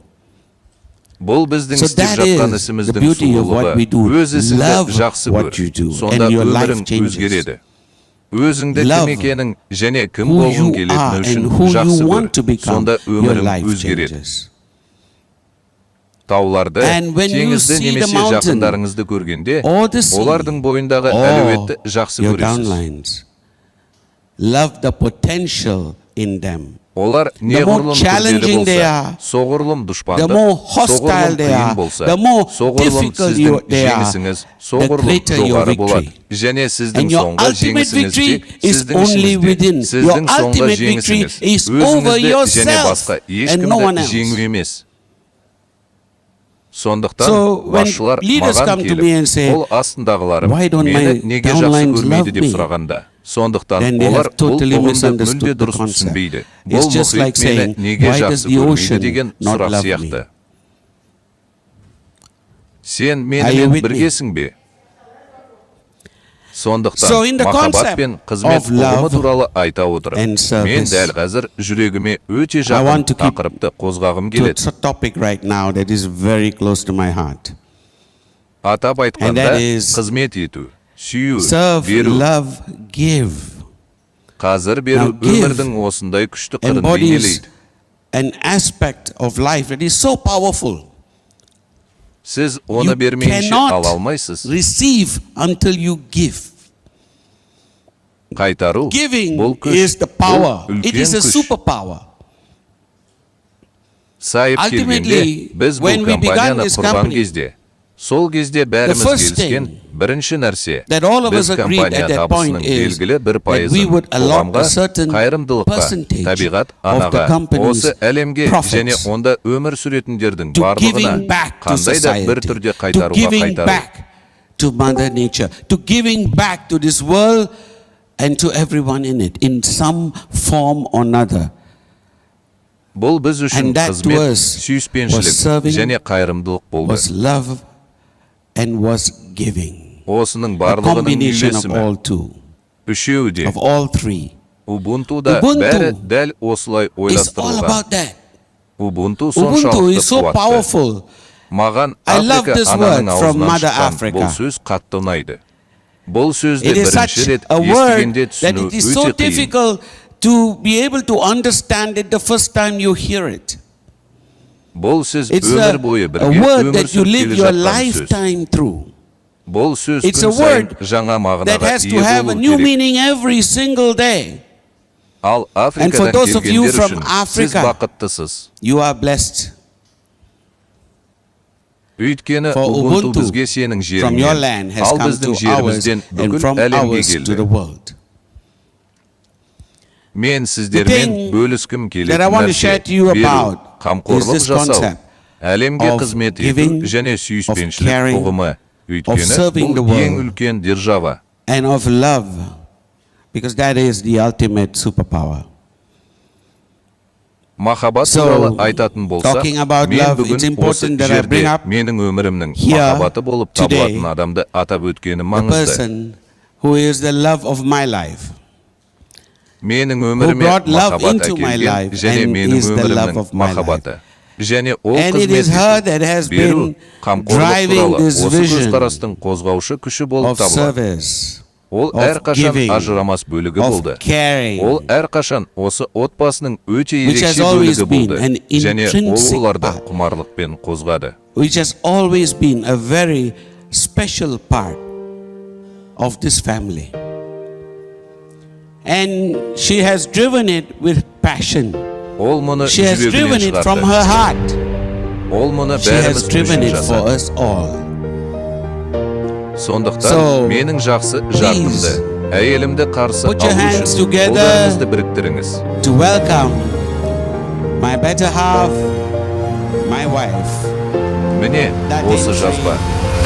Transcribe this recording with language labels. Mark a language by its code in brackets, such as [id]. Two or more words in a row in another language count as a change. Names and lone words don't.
[en] So that is the beauty of what we do. Love what you do, and your life changes. Love who you are and who you want to become, your life changes. [kk] Тауларды, [en] And when you [kk] теңізді [en] see the [kk] немесе [en] mountain [kk] жақындарыңызды көргенде, [en] or the sea, [kk] олардың бойындағы [en] or [kk] әлеуетті жақсы [en] your [kk] көресіз. [en] downlines, love the potential in them. [kk] Олар [en] The more [kk] неғұрлым күрделі [en] challenging they [kk] болса, [en] are, [kk] соғұрлым [en] the [kk] дұшпандық, [en] more hostile [kk] соғұрлым [en] they [kk] қиын [en] are, [kk] болса, [en] the more [kk] соғұрлым [en] difficult [kk] сіздің [en] they are, [kk] жеңісіңіз [en] the [kk] соғұрлым [en] greater your [kk] жоғары болады. [en] victory. [kk] Және сіздің [en] And your [kk] соңғы [en] ultimate [kk] жеңісіңіз де [en] victory is [kk] сіздің [en] only within. [kk] ішіңізде. [en] Your [kk] Сіздің соңғы [en] ultimate victory [kk] жеңісіңіз [en] is over [kk] өзіңізді және [en] yourself [kk] басқа [en] and no one [kk] ешкімді [en] else. [kk] жеңу емес. Сондықтан [en] So when [kk] басшылар [en] leaders [kk] маған [en] come to me and say, [kk] келіп, ол астындағыларым [en] "Why don't [kk] мені [en] my [kk] неге жақсы [en] downlines [kk] көрмейді [en] love [kk] деп [en] me?" [kk] сұрағанда, сондықтан [en] Then they [kk] олар [en] have totally [kk] бұл ұғымды [en] misunderstood [kk] мүлде [en] the [kk] дұрыс [en] concept. [kk] түсінбейді. [en] It's [kk] Бұл [en] just like [kk] мұхит мені [en] saying, [kk] неге [en] "Why does [kk] жақсы [en] the [kk] көрмейді [en] ocean [kk] деген [en] not [kk] сұрақ [en] love me?" [kk] сияқты. Сен [en] Are you [kk] менімен [en] with me? [kk] біргесің бе? Сондықтан [en] So in the [kk] махаббат [en] concept [kk] пен қызмет [en] of love [kk] ұғымы туралы айта отырып, [en] and service, [kk] мен дәл қазір жүрегіме өте [en] I [kk] жақын [en] want to keep [kk] тақырыпты қозғағым [en] to [kk] келеді. [en] a topic right now that is very close to my heart. [kk] Атап [en] And [kk] айтқанда, [en] that is [kk] қызмет ету, сүю, [en] Serve, [kk] беру. [en] love, give [kk] Қазір беру [en] Now give [kk] өмірдің осындай күшті қырын [en] embodies [kk] бейнелейді. [en] an aspect of life that is so powerful. [kk] Сіз оны [en] You [kk] бермейінше [en] cannot [kk] ала алмайсыз. [en] receive until you give. [kk] Қайтару, [en] Giving [kk] бұл күш, [en] is the power. [kk] бұл [en] It is a [kk] үлкен күш. [en] superpower. [kk] Сайып келгенде, [en] Ultimately, [kk] біз [en] when [kk] бұл [en] we began [kk] компанияны [en] this [kk] құрған [en] company, [kk] кезде, сол кезде бәріміз [en] first [kk] келіскен [en] thing [kk] бірінші нәрсе, [en] that all of [kk] біз [en] us agreed [kk] компания [en] at that point [kk] табысының [en] is [kk] белгілі бір [en] that we [kk] пайызын [en] would allot [kk] қоғамға, [en] a certain [kk] қайырымдылыққа, [en] percentage [kk] табиғат, [en] of the [kk] анаға, [en] company's [kk] осы әлемге [en] profits [kk] және онда өмір сүретіндердің [en] to [kk] барлығына [en] giving back to [kk] қандай да бір [en] society, [kk] түрде [en] to [kk] қайтаруға [en] giving [kk] қайтару. [en] back to Mother Nature, to giving back to this world and to everyone in it, in some form or another. [kk] Бұл біз үшін [en] And that to [kk] қызмет, [en] us [kk] сүйіспеншілік [en] was serving, [kk] және қайырымдылық болды. [en] Was love and was giving. [kk] Осының [en] A [kk] барлығының [en] combination of [kk] үйлесімі. [en] all two, [kk] Үшеуі де, [en] of all three. [kk] Ubuntu'да [en] Ubuntu [kk] бәрі дәл осылай [en] It's all [kk] ойластырылған. [en] about that. [kk] Ubuntu [en] Ubuntu [kk] соншалықты [en] is so [kk] қуатты. [en] powerful. [kk] Маған [en] I love [kk] Африка [en] this [kk] ананың [en] word from [kk] аузынан [en] Mother [kk] шыққан [en] Africa. [kk] бұл сөз қатты ұнайды. Бұл сөзді [en] It is [kk] бірінші [en] such [kk] рет [en] a word [kk] естігенде [en] that [kk] түсіну [en] it is so [kk] өте қиын. [en] difficult to be able to understand it the first time you hear it. [kk] Бұл сөз [en] It's [kk] өмір бойы [en] a [kk] бірге [en] word [kk] өмір [en] that you [kk] сүріп [en] live [kk] келе [en] your [kk] жатқан сөз. [en] lifetime through. [kk] Бұл сөз [en] It's a [kk] күн сайын [en] word [kk] жаңа [en] That [kk] мағынаға [en] has to [kk] ие [en] have a [kk] болу [en] new [kk] керек. [en] meaning every single day. [kk] Ал [en] And for [kk] Африкадан [en] those of you [kk] келгендер [en] from [kk] үшін сіз [en] Africa, [kk] бақыттысыз. [en] You are blessed. [kk] Өйткені [en] For [kk] Ubuntu [en] Ubuntu [kk] бізге сенің [en] from your [kk] жеріңнен, [en] land has [kk] ал [en] come [kk] біздің [en] to ours [kk] жерімізден [en] and [kk] бүкіл [en] from [kk] әлемге [en] ours to the [kk] келді. [en] world. [kk] Мен [en] The [kk] сіздермен [en] thing [kk] бөліскім [en] that I [kk] келетін [en] want to [kk] нәрсе, [en] share to you [kk] беру, [en] about is [kk] қамқорлық [en] this [kk] жасау, [en] concept [kk] әлемге [en] of [kk] қызмет ету [en] giving, [kk] және [en] of [kk] сүйіспеншілік [en] caring, [kk] ұғымы. [en] of [kk] Өйткені [en] serving the [kk] бұл ең [en] world. [kk] үлкен держава. [en] And of love, because that is the ultimate superpower. [kk] Махаббат [en] So, [kk] туралы айтатын болсақ, [en] talking about [kk] мен [en] love, [kk] бүгін [en] it's [kk] осы [en] important that I bring [kk] жерде [en] up [kk] менің өмірімнің [en] here [kk] махаббаты болып [en] today [kk] табылатын адамды атап өткенім [en] The [kk] маңызды. [en] person who is the love of my life, [kk] Менің [en] who [kk] өміріме [en] brought love [kk] махаббат [en] into my [kk] әкелген [en] life [kk] және [en] and [kk] менің [en] is the love [kk] өмірімнің [en] of my [kk] махаббаты. Және ол [en] And it is [kk] қызмет [en] her that has [kk] ету, беру, [en] been [kk] қамқорлық [en] driving [kk] туралы [en] this [kk] осы [en] vision [kk] көзқарастың қозғаушы күші болып [en] of [kk] табылады. [en] service, [kk] Ол [en] of [kk] әрқашан [en] giving, [kk] ажырамас бөлігі [en] of [kk] болды. [en] caring, [kk] Ол әрқашан осы отбасының өте [en] which has [kk] ерекше [en] always [kk] бөлігі [en] been [kk] болды. [en] an [kk] Және ол [en] intrinsic [kk] оларды [en] part. [kk] құмарлықпен қозғады. [en] which has always been a very special part of this family. And she has driven it with passion. [kk] Ол мұны [en] She has [kk] жүрегінен [en] driven it from [kk] шығарды. [en] her heart. [kk] Ол мұны [en] She has [kk] бәріміз [en] driven [kk] үшін [en] it for [kk] жасады. [en] us all. [kk] Сондықтан [en] So, [kk] менің жақсы жартымды, әйелімді қарсы [en] put your [kk] алу [en] hands [kk] үшін [en] together [kk] қолдарыңызды біріктіріңіз. [en] To welcome my better half, my wife. [kk] Міне, осы жазба.